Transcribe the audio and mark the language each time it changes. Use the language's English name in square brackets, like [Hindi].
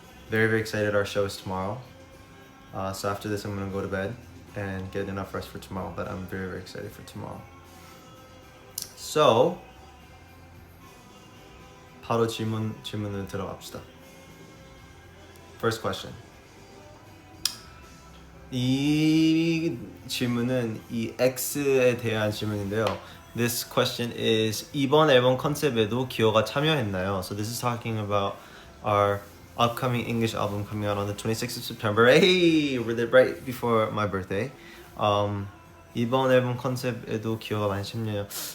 [English] Very very excited. Our show is tomorrow. So after this I'm gonna go to bed and get enough rest for tomorrow, but I'm very very excited for tomorrow. [Korean] So 바로 질문을 들어갑시다. [English] First question. [Korean] 이 질문은 이 X에 대한 질문인데요. [English] This question is [Korean] 이번 앨범 컨셉에도 기호가 참여했나요? [English] So this is talking about our upcoming English album coming out on the 26th of September. Hey, we're there right before my birthday. [Korean] 이번 앨범 컨셉에도 기호가 많이 참여해요.